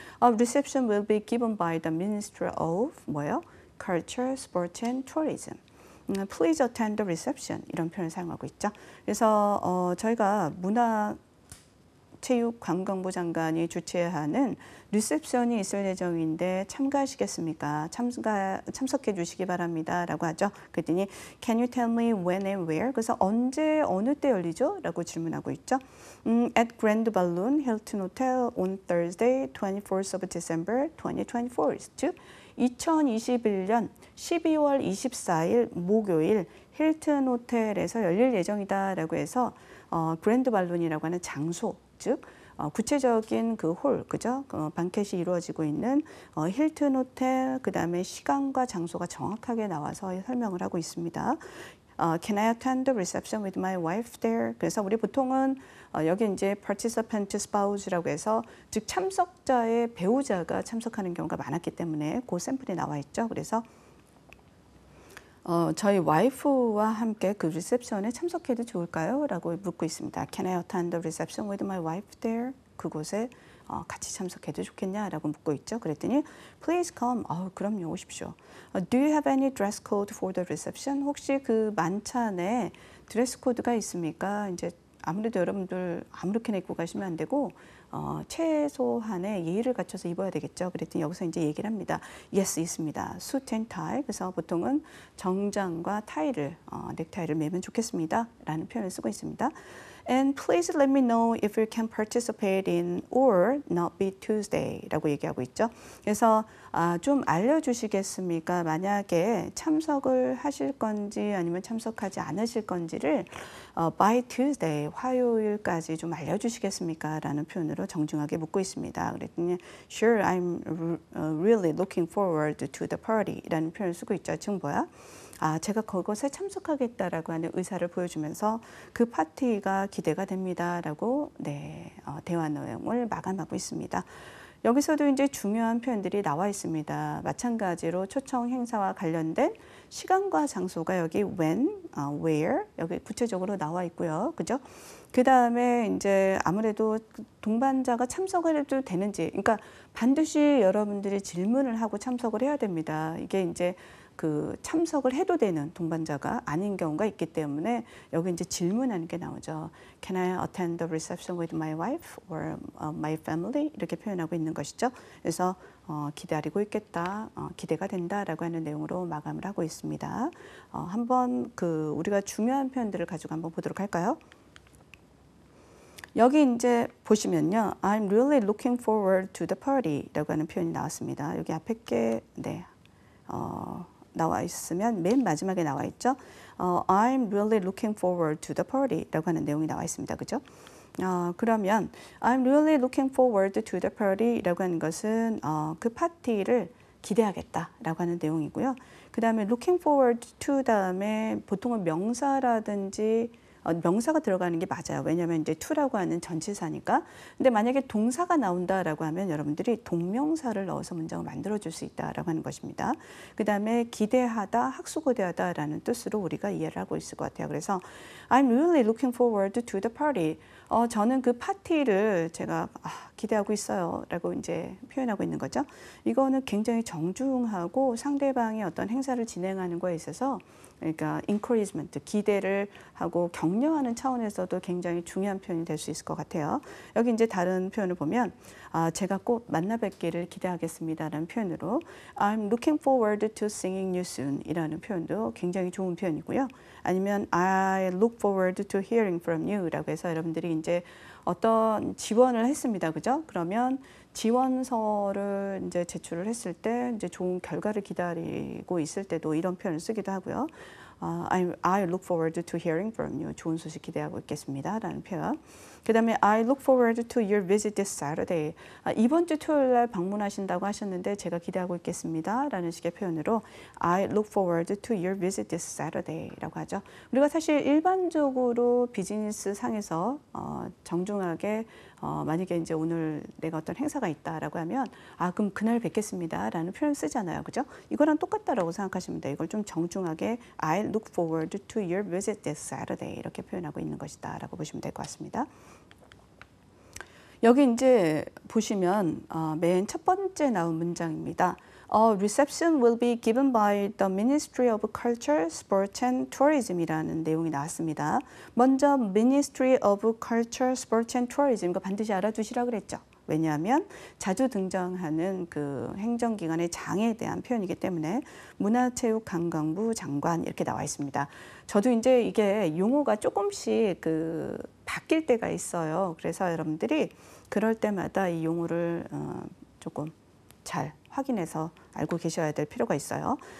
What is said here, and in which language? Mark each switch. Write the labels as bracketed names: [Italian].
[English] A reception will be given by the Ministry of [Korean] 뭐예요? [English] Culture, Sports and Tourism. Please attend the reception [Korean] 이런 표현을 사용하고 있죠. 그래서 저희가 문화체육관광부 장관이 주최하는 리셉션이 있을 예정인데 참가하시겠습니까? 참석해 주시기 바랍니다. 라고 하죠. 그랬더니 [English] Can you tell me when and where? [Korean] 그래서 언제, 어느 때 열리죠? 라고 질문하고 있죠. [English] At Grand Balloon Hilton Hotel on Thursday, 24th of December 2024. [Korean] 즉 2021년 12월 24일 목요일 힐튼 호텔에서 열릴 예정이다 라고 해서 그랜드 발룬이라고 하는 장소, 즉 구체적인 그 홀, 그죠? 방켓이 이루어지고 있는 힐튼 호텔, 그 다음에 시간과 장소가 정확하게 나와서 설명을 하고 있습니다. [English] Can I attend the reception with my wife there? [Korean] 그래서 우리 보통은 여기 이제 [English] participant spouse [Korean] 라고 해서 즉 참석자의 배우자가 참석하는 경우가 많았기 때문에 그 샘플이 나와 있죠. 그래서 저희 와이프와 함께 그 리셉션에 참석해도 좋을까요? 라고 묻고 있습니다. [English] Can I attend the reception with my wife there? [Korean] 그곳에 같이 참석해도 좋겠냐라고 묻고 있죠. 그랬더니 [English] Please come. [Korean] 그럼요, 오십시오. [English] Do you have any dress code for the reception? [Korean] 혹시 그 만찬에 드레스 코드가 있습니까? 이제 아무래도 여러분들 아무렇게나 입고 가시면 안 되고 최소한의 예의를 갖춰서 입어야 되겠죠. 그랬더니 여기서 이제 얘기를 합니다. [English] Yes, [Korean] 있습니다. [English] Suit and tie. [Korean] 그래서 보통은 정장과 타이를 넥타이를 매면 좋겠습니다. 라는 표현을 쓰고 있습니다. [English] And please let me know if you can participate in or not be Tuesday [Korean] 라고 얘기하고 있죠. 그래서 좀 알려주시겠습니까? 만약에 참석을 하실 건지 아니면 참석하지 않으실 건지를 [English] by Tuesday, [Korean] 화요일까지 좀 알려주시겠습니까? 라는 표현으로 정중하게 묻고 있습니다. 그랬더니 [English] Sure, I'm really looking forward to the party [Korean] 라는 표현을 쓰고 있죠. 지금 뭐야? 제가 그것에 참석하겠다라고 하는 의사를 보여주면서 그 파티가 기대가 됩니다라고 대화 내용을 마감하고 있습니다. 여기서도 이제 중요한 표현들이 나와 있습니다. 마찬가지로 초청 행사와 관련된 시간과 장소가 여기 when, where 여기 구체적으로 나와 있고요. 그죠? 그 다음에 이제 아무래도 동반자가 참석을 해도 되는지, 그러니까 반드시 여러분들이 질문을 하고 참석을 해야 됩니다. 이게 이제 그 참석을 해도 되는 동반자가 아닌 경우가 있기 때문에 여기 이제 질문하는 게 나오죠. [English] Can I attend the reception with my wife or my family? [Korean] 이렇게 표현하고 있는 것이죠. 그래서 기다리고 있겠다, 기대가 된다라고 하는 내용으로 마감을 하고 있습니다. 한번 그 우리가 중요한 표현들을 가지고 한번 보도록 할까요? 여기 이제 보시면요, [English] I'm really looking forward to the party [Korean] 라고 하는 표현이 나왔습니다. 여기 앞에 게 네. 나와 있으면 맨 마지막에 나와 있죠. [English] I'm really looking forward to the party [Korean] 라고 하는 내용이 나와 있습니다. 그죠? 그러면 [English] I'm really looking forward to the party [Korean] 라고 하는 것은 그 파티를 기대하겠다라고 하는 내용이고요. 그 다음에 [English] looking forward to [Korean] 다음에 보통은 명사라든지 명사가 들어가는 게 맞아요. 왜냐하면 이제 to라고 하는 전치사니까. 근데 만약에 동사가 나온다라고 하면 여러분들이 동명사를 넣어서 문장을 만들어줄 수 있다라고 하는 것입니다. 그 다음에 기대하다, 학수고대하다라는 뜻으로 우리가 이해를 하고 있을 것 같아요. [English] 그래서 I'm really looking forward to the party. [Korean] 저는 그 파티를 제가 기대하고 있어요. 라고 이제 표현하고 있는 거죠. 이거는 굉장히 정중하고 상대방이 어떤 행사를 진행하는 거에 있어서 그러니까 encouragement, 기대를 하고 격려하는 차원에서도 굉장히 중요한 표현이 될 수 있을 것 같아요. 여기 이제 다른 표현을 보면 제가 꼭 만나 뵙기를 기대하겠습니다라는 표현으로 [English] I'm looking forward to seeing you soon [Korean] 이라는 표현도 굉장히 좋은 표현이고요. 아니면 [English] I look forward to hearing from you [Korean] 라고 해서 여러분들이 이제 어떤 지원을 했습니다. 그죠? 그러면 지원서를 이제 제출을 했을 때 이제 좋은 결과를 기다리고 있을 때도 이런 표현을 쓰기도 하고요. [English] I look forward to hearing from you. [Korean] 좋은 소식 기대하고 있겠습니다. 라는 표현. [English] 그 다음에 I look forward to your visit this Saturday. [Korean] 이번 주 토요일 날 방문하신다고 하셨는데 제가 기대하고 있겠습니다. 라는 식의 표현으로 [English] I look forward to your visit this Saturday [Korean] 라고 하죠. 우리가 사실 일반적으로 비즈니스 상에서 정중하게 만약에 이제 오늘 내가 어떤 행사가 있다라고 하면 그럼 그날 뵙겠습니다 라는 표현 쓰잖아요. 그죠? 이거랑 똑같다라고 생각하시면 돼요. 이걸 좀 정중하게 [English] I look forward to your visit this Saturday [Korean] 이렇게 표현하고 있는 것이다 라고 보시면 될 것 같습니다. 여기 이제 보시면 맨 첫 번째 나온 문장입니다. [English] A reception will be given by the Ministry of Culture, Sport and Tourism [Korean] 이라는 내용이 나왔습니다. 먼저 [English] Ministry of Culture, Sport and Tourism [Korean] 이거 반드시 알아두시라 그랬죠. 왜냐하면 자주 등장하는 그 행정기관의 장에 대한 표현이기 때문에 문화체육관광부 장관 이렇게 나와 있습니다. 저도 이제 이게 용어가 조금씩 그 바뀔 때가 있어요. 그래서 여러분들이 그럴 때마다 이 용어를 조금 잘 확인해서 알고 계셔야 될 필요가 있어요.